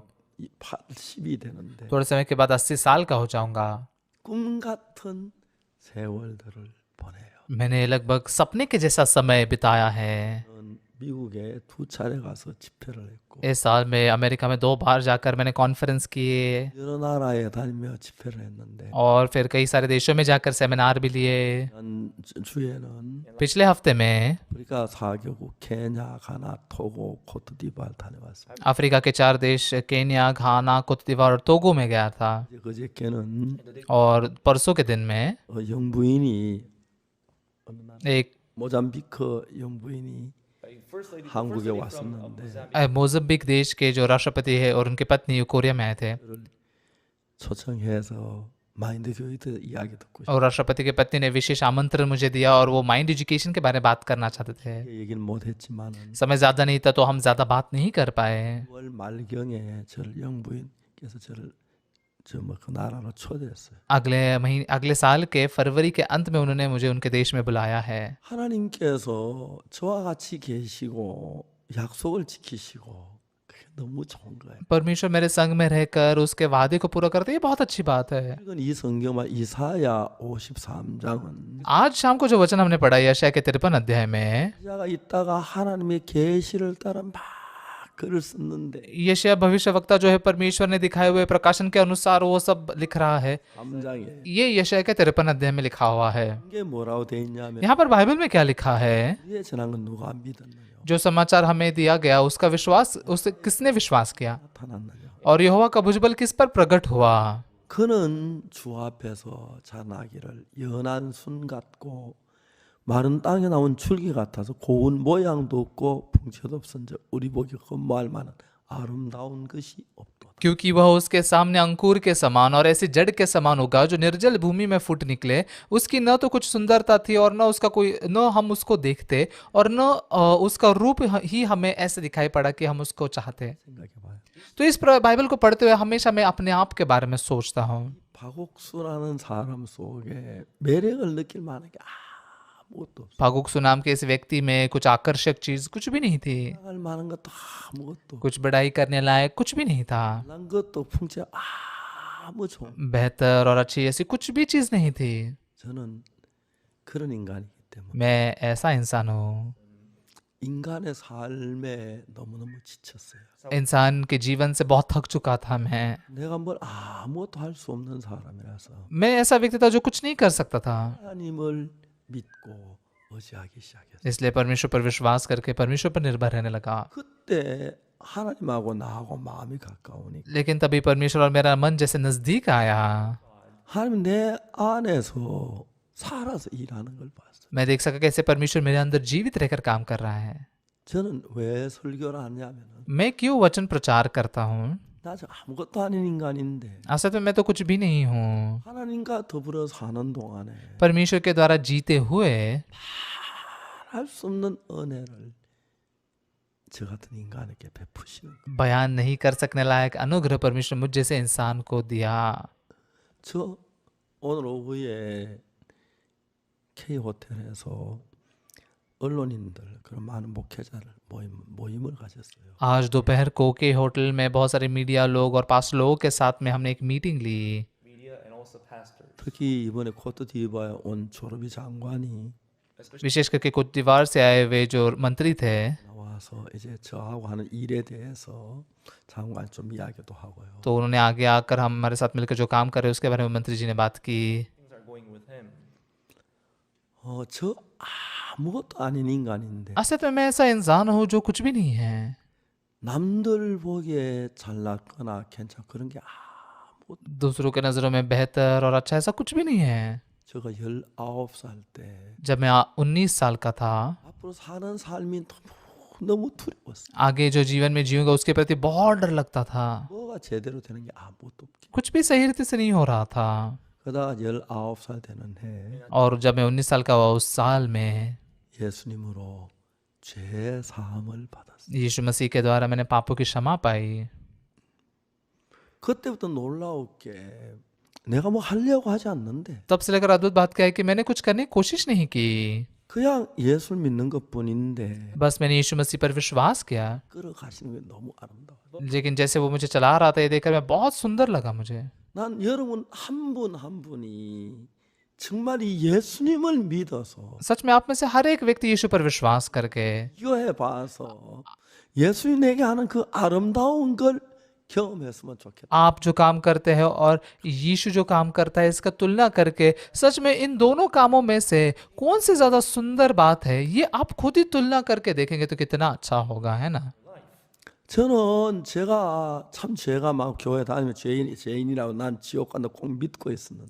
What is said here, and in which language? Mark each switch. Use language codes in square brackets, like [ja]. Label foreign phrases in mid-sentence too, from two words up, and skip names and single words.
[ko] 80이 되는데 [hi] थोड़े समय के बाद 80 साल का हो जाऊंगा। [ko] 꿈 같은 세월들을 보내요. [hi] मैंने लगभग सपने के जैसा समय बिताया है। [ko] 저는 미국에 2차례 가서 집회를 했고 [hi] इस साल में अमेरिका में 2 बार जाकर मैंने कॉन्फ्रेंस किए [ko] 여러 나라에 다니며 집회를 했는데 [hi] और फिर कई सारे देशों में जाकर सेमिनार भी लिए। [ko] 지난 주에는 [hi] पिछले हफ्ते में [ko] 아프리카 4개국 케냐, 가나, 토고, 코트디부아르 다녀왔습니다. [hi] अफ्रीका के 4 देश केन्या, घाना, कोत दीवार और टोगो में गया था। [ko] 이제 그저께는 [hi] और परसों के दिन में [ko] 영부인이 어느 날 [hi] एक [ko] 모잠비크 영부인이 한국에 왔었는데 [hi] मोजाम्बिक देश के जो राष्ट्रपति है और उनकी पत्नी कोरिया में आए थे [ko] 저를 초청해서 마인드 교육에 이야기 듣고 [hi] और राष्ट्रपति की पत्नी ने विशेष आमंत्रण मुझे दिया और वो [en] mind education [hi] के बारे में बात करना चाहते थे। [ko] 싶게 얘기는 못했지만은 [hi] समय ज़्यादा नहीं था तो हम ज़्यादा बात नहीं कर पाए। [ko] 9월 말경에 저를 영부인께서 저를 그 나라로 초대했어요. [hi] अगले साल के फरवरी के अंत में उन्होंने मुझे उनके देश में बुलाया है। [ko] 하나님께서 저와 같이 계시고 약속을 지키시고 그게 너무 좋은 거예요. [hi] परमेश्वर मेरे संग में रहकर उसके वादे को पूरा करते, ये बहुत अच्छी बात है। [ko] 이건 이 성경만 이사야 53장은 [hi] आज शाम को जो वचन हमने पढ़ा यशाया के 53 अध्याय में [ko] 이사야가 있다가 하나님의 계시를 따라 막 글을 썼는데 [hi] यशायाह भविष्यवक्ता जो है परमेश्वर ने दिखाए हुए प्रकाशन के अनुसार वो सब लिख रहा है। [ko] 3장에 [hi] ये यशायाह के 53 अध्याय में लिखा हुआ है। [ko] 이게 뭐라고 돼 있냐면 [hi] यहाँ पर बाइबल में क्या लिखा है? [ko] 우리의 전한 건 누가 안 믿었나요? [hi] जो समाचार हमें दिया गया उसका विश्वास, उसे किसने विश्वास किया? [ko] 나타났나요? [hi] और यहोवा का भुजबल किस पर प्रकट हुआ? [ko] 그는 주 앞에서 자나기를 연한 순 같고 마른 땅에 나온 줄기 같아서 고운 모양도 없고 풍채도 없은즉 우리 보기 흠모할 만한 아름다운 것이 없도다. [hi] क्योंकि वह उसके सामने अंकुर के समान और ऐसी जड़ के समान होगा जो निर्जल भूमि में फूट निकले। उसकी न तो कुछ सुंदरता थी और न उसका कोई, न हम उसको देखते और न उसका रूप ही हमें ऐसे दिखाई पड़ा कि हम उसको चाहते। [ko] 생각해봐요. [hi] तो इस बाइबल को पढ़ते हुए हमेशा मैं अपने आप के बारे में सोचता हूँ। [ko] 박옥수라는 사람 속에 매력을 느낄 만한 게 아무것도 없어. [hi] फागुकसु नाम के इस व्यक्ति में कुछ आकर्षक चीज कुछ भी नहीं थी, [ko] 할 만한 것도 아무것도 [hi] कुछ बड़ाई करने लायक कुछ भी नहीं था, [ko] 난 것도 풍채 아무 좋은. [hi] बेहतर और अच्छी ऐसी कुछ भी चीज नहीं थी। [ko] 저는 그런 인간이기 때문에 [hi] मैं ऐसा इंसान हूँ। [ko] 인간의 삶에 너무너무 지쳤어요. [hi] इंसान के जीवन से बहुत थक चुका था मैं। [ko] 내가 뭘 아무것도 할 수 없는 사람이라서 [hi] मैं ऐसा व्यक्ति था जो कुछ नहीं कर सकता था, [ko] 하나님을 믿고 의지하기 시작했어요. [hi] इसलिए परमेश्वर पर विश्वास करके परमेश्वर पर निर्भर रहने लगा। [ko] 그때 하나님하고 나하고 마음이 가까우니까 [hi] लेकिन तभी परमेश्वर और मेरा मन जैसे नजदीक आया, [ko] 하나님 내 안에서 살아서 일하는 걸 봤어요. [hi] मैं देख सका कैसे परमेश्वर मेरे अंदर जीवित रहकर काम कर रहा है। [ko] 저는 왜 설교를 하냐면 [hi] मैं क्यों वचन प्रचार करता हूँ? [ko] 나 아무것도 아닌 인간인데 [hi] असल में मैं तो कुछ भी नहीं हूँ। [ko] 하나님과 더불어 사는 동안에 [hi] परमेश्वर के द्वारा जीते हुए [ko] 할 수 없는 은혜를 저 같은 인간에게 베푸시는 거예요. [hi] बयान नहीं कर सकने लायक अनुग्रह परमेश्वर मुझ जैसे इंसान को दिया। [ko] 저 오늘 오후에 K 호텔에서 언론인들 그런 많은 목회자를 모임을 가졌어요. [hi] आज दोपहर को के होटल में बहुत सारे मीडिया लोग और पास लोगों के साथ में हमने एक मीटिंग ली। [ko] 특히 이번에 코트디부아에 온 조르비 장관이 [hi] विशेष करके कोट दीवार से आए हुए जो मंत्री थे, [ko] 나와서 이제 저하고 하는 일에 대해서 장관 좀 이야기도 하고요. [hi] तो उन्होंने आगे आकर हमारे साथ मिलकर जो काम कर रहे हैं उसके बारे में मंत्री जी ने बात की। [ko] 저 아무것도 아닌 인간인데 [hi] असल में मैं ऐसा इंसान हूँ जो कुछ भी नहीं है। [ko] 남들 보기에 잘났거나 괜찮 그런 게 아무것도. [hi] दूसरों के नज़रों में बेहतर और अच्छा ऐसा कुछ भी नहीं है। [ko] 제가 19살 때 [hi] जब मैं 19 साल का था, [ko] 앞으로 사는 삶이 너무 두려웠어요. [hi] आगे जो जीवन में जीऊंगा उसके प्रति बहुत डर लगता था। [ko] 뭐가 제대로 되는 게 아무것도 없기. [hi] कुछ भी सही रीति से नहीं हो रहा था। [ko] 그러다가 19살 되는 해 [hi] और जब मैं 19 साल का हुआ उस साल में [ko] 예수님으로 죄 사함을 받았어요. [hi] यीशु मसीह के द्वारा मैंने पापों की क्षमा पाई। [ko] 그때부터 놀라웠게 내가 뭐 하려고 하지 않는데 [hi] तब से लेकर अद्भुत बात क्या है कि मैंने कुछ करने की कोशिश नहीं की, [ko] 그냥 예수를 믿는 것뿐인데 [hi] बस मैंने यीशु मसीह पर विश्वास किया। [ko] 끌어가시는 게 너무 아름다워요. [hi] लेकिन जैसे वो मुझे चला रहा था ये देखकर मैं बहुत सुंदर लगा मुझे। [ko] 난 여러분 한 분 한 분이 정말 이 예수님을 믿어서 [hi] सच में आप में से हर एक व्यक्ति यीशु पर विश्वास करके [ko] 비교해 봐서 예수님 내게 하는 그 아름다운 걸 경험했으면 좋겠다. [hi] आप जो काम करते हैं और यीशु जो काम करता है इसका तुलना करके सच में इन दोनों कामों में से कौन सी ज्यादा सुंदर बात है ये आप खुद ही तुलना करके देखेंगे तो कितना अच्छा होगा, है ना। [ko] 저는 제가 참 죄가 막 교회 다니면 죄인이라고 난 지옥 간다 꼭 믿고 있었는데